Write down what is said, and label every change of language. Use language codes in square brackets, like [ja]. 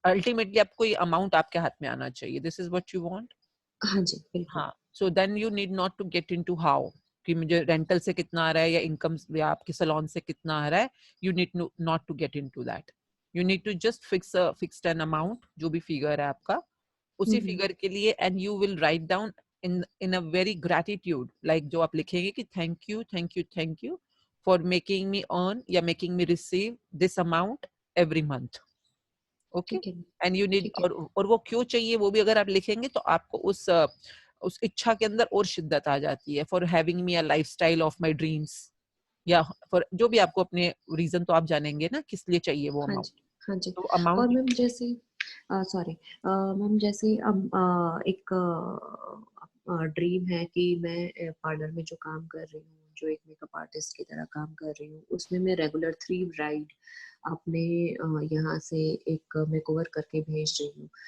[hi] Ultimately आपको ये amount आपके हाथ में आना चाहिए. [en] This is what you want? [hi] हाँ जी, बिल्कुल। हाँ, [en] so then you need not to get into how [hi] कि मुझे रेंटल से कितना आ रहा है या इनकम या आपके सैलून से कितना आ रहा है. [en] You need not to get into that. You need to just fix an amount, [hi] जो भी फिगर है आपका, उसी फिगर के लिए, [en] and you will write down in a very gratitude, like [hi] जो आप लिखेंगे कि [en] thank you for making me earn या making me receive this amount every month. Okay? [hi] ठीक है, [en] And you need, [hi] ठीक है। और वो क्यों चाहिए वो भी अगर आप लिखेंगे तो आपको उस इच्छा के अंदर और शिद्दत आ जाती है, [en] for having me a lifestyle of my dreams, [hi] या for जो भी आपको अपने रीजन तो आप जानेंगे ना किस लिए चाहिए वो हाँ अमाउंट. जी, हाँ जी। तो और अमाउंट मैम जैसे सॉरी मैम, जैसे अब एक ड्रीम है कि मैं पार्लर में जो काम कर रही हूँ, जो एक मेकअप आर्टिस्ट की तरह काम कर रही हूँ, उसमें मैं रेगुलर 3 ब्राइड अपने यहाँ से एक मेकओवर करके भेज रही हूँ।